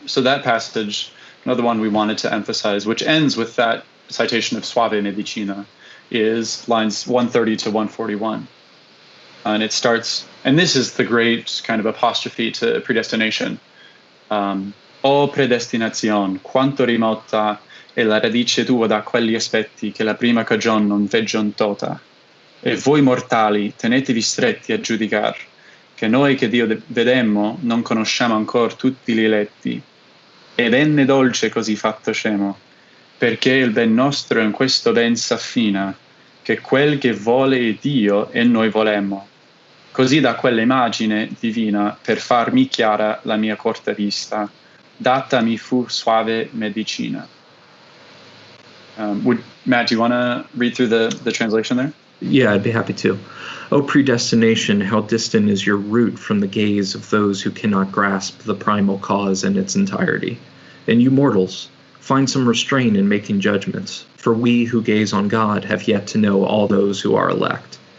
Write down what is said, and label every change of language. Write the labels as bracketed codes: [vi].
[en] So that passage, another one we wanted to emphasize, which ends with that citation of Suave Medicina, is lines 130 to 141. And it starts, and this is the great kind of apostrophe to predestination. [it] O predestinazione, quanto rimota è la radice tua da quegli aspetti che la prima cagion non veggion tota. E voi mortali tenetevi stretti a giudicar, che noi che Dio vedemmo non conosciamo ancor tutti gli eletti. E venne dolce così fatto scemo, perché il ben nostro in questo ben s'affina, che quel che vuole è Dio e noi volemmo. Così da quell'immagine divina per farmi chiara la mia corta vista, data mi fu suave medicina. [en] Matt, do you want to read through the translation there? Yeah, I'd be happy to. O predestination, how distant is your root from the gaze of those who cannot grasp the primal cause in its entirety. And you mortals, find some restraint in making judgments, for we who gaze on God have yet to know all those who are elect.